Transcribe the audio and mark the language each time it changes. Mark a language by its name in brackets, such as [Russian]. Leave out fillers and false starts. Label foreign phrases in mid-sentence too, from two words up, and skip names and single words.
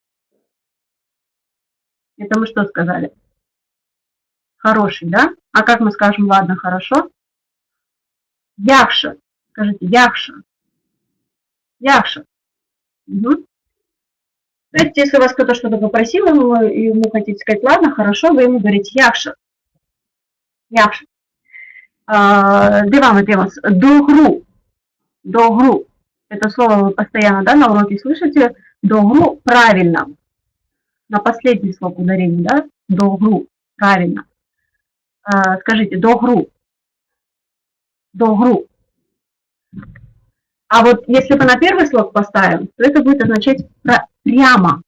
[Russian] Это мы что сказали? Хороший, да? А как мы скажем, ладно, хорошо? Яхша. Скажите, яхша. Яхша. Мгм. То есть, если вас кто-то что-то попросил, и ему хотите сказать, ладно, хорошо, вы ему говорите яхша. [Crimean Tatar] Яхша. Девам темас. Догру. [Russian] Догру. Это слово вы постоянно, да, на уроке слышите. Догру правильно. На последний слог ударение, да? Догру. Правильно. Скажите, догру. Догру. А вот если мы на первый слог поставим, то это будет означать прямо.